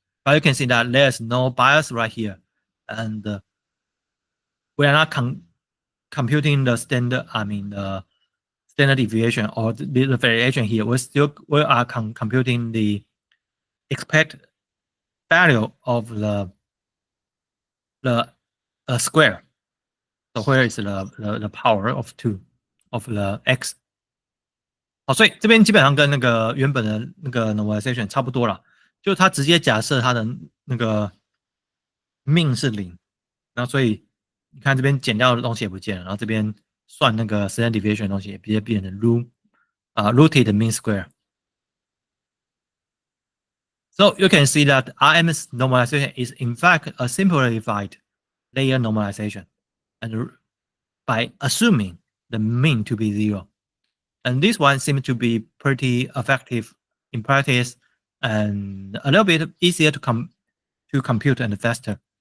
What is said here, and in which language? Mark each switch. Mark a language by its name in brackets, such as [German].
[English] But you can see that there's no bias right here. And we are not computing the standard, the standard deviation or the variation here. We are computing the expected value of the square. So where is the power of 2 of the x？ [Chinese] 好，所以这边基本上跟那个原本的那个 normalization 差不多了，就它直接假设它的那个 mean 是0，然后所以你看这边减掉的东西也不见了，然后这边算那个 standard deviation 的东西也直接变成 rooted mean square。 [English] So you can see that RMS normalization is in fact a simplified layer normalization, and by assuming the mean to be 0. And this one seems to be pretty effective in practice and a little bit easier to compute and faster.